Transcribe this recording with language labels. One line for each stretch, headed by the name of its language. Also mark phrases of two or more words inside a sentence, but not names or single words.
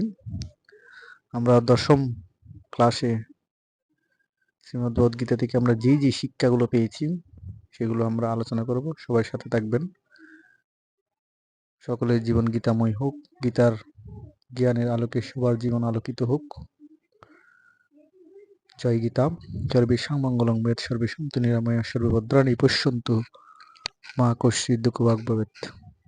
Bangla: আমরা দশম ক্লাসে শ্রীমদ্ভগবদ্গীতা থেকে আমরা যে শিক্ষাগুলো পেয়েছি সেগুলো আমরা আলোচনা করব। সবাই সাথে থাকবেন। সকলের জীবন গীতাময় হোক, গীতার জ্ঞানের আলোকে সবার জীবন আলোকিত হোক। জয় গীতা।
Sanskrit: সর্বেষাং মঙ্গলং ভবেৎ, সর্বে সন্তু নিরাময়াঃ, সর্বে ভদ্রাণি পশ্যন্তু মা কশ্চিৎ দুঃখভাগ্ ভবেৎ।